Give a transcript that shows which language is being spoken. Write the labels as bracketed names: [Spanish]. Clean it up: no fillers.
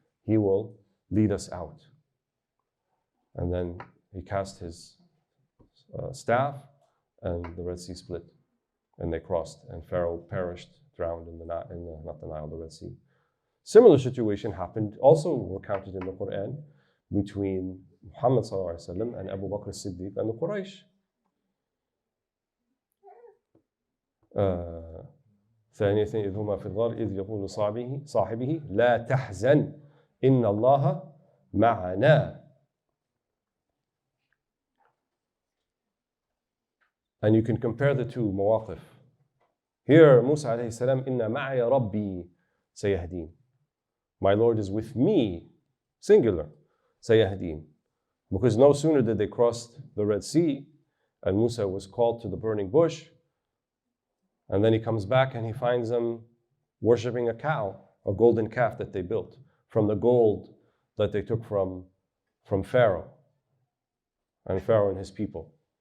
[English] He will lead us out. And then he cast his staff, and the Red Sea split, and they crossed, and Pharaoh perished, drowned in not the Nile, the Red Sea. Similar situation happened, also recounted in the Qur'an, between Muhammad ﷺ and Abu Bakr as-Siddiq and the Quraysh. [Arabic] ثانية إذ هما في الغار إذ يقول صاحبه لا تحزن إن الله معنا. [English] And you can compare the two مواقف. Here [Arabic] Musa عليه السلام إن معي ربي سيهدين. [English] My Lord is with me, singular, سيهدين. Because no sooner did they cross the Red Sea and Musa was called to the burning bush, and then he comes back and he finds them worshipping a cow, a golden calf that they built from the gold that they took from Pharaoh and his people.